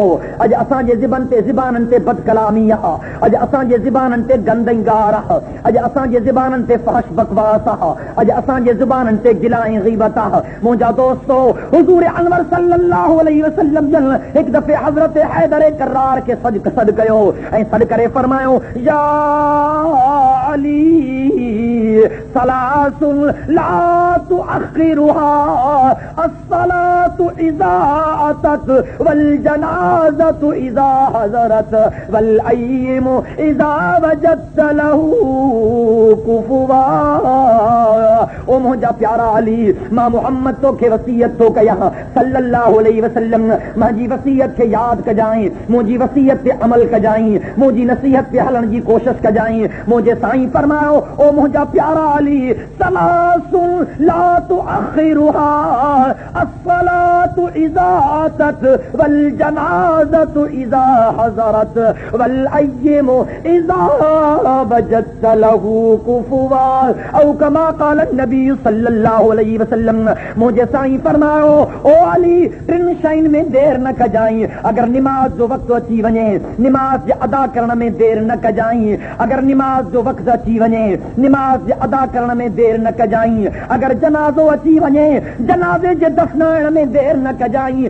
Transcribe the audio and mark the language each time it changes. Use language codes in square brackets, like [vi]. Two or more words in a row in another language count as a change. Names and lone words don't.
[sd] अॼु असांजे ज़बाननि ते बदकलामी आहे, अॼु असांजे ज़बाननि ते गंदगार आहे, अॼु असांजे ज़बाननि ते फहश बकवास आहे, अॼु असांजे ज़बाननि ते गिला ऐं ग़ीबत आहे। मुंहिंजा दोस्तो, हुज़ूर अनवर [ar] صلى الله عليه وسلم [sd] जन हिकु दफ़े हज़रत हैदर करार खे सॾु कयो ऐं सॾु करे फरमायो, [ar] يا علي ثلاث لا تؤخرها الصلاة إذا أتت والجنازة إذا حضرت والأيم إذا وجدت له كفؤا. [sd] ओ मुंहिंजा प्यारा अली, मां मोहम्मद तोखे वसीयत थो कयां [ar] صلى الله عليه وسلم, [sd] मुंहिंजी वसीयत खे यादि कजांइ, मुंहिंजी वसीयत ते अमल कजांइ, मुंहिंजी नसीहत ते हलण जी कोशिश कजांइ। मुंहिंजे साईं फरमायो, ओ मुंहिंजा प्यारा अली, [ar] ثلاث لا تؤخرها الصلاة إذا أتت والجنازة إذا حضرت والأيم إذا وجدت له كفؤا أو كما قال النبي صلى الله عليه وسلم. [sd] मुंहिंजे साईं फरमायो, ओ अली टिन शयुनि में देर न कजांइ। अगर निमाज जो वक़्तु अची वञे, निमाज जे अदा करण में देर न कजांइ। अगर निमाज जो वक़्तु अची वञे, निमाज जे अदा करण में देर न कजांइ। अगर जनाज़ो अची वञे, जनाज़े जे दफ़नाइण में देर न कजांइ।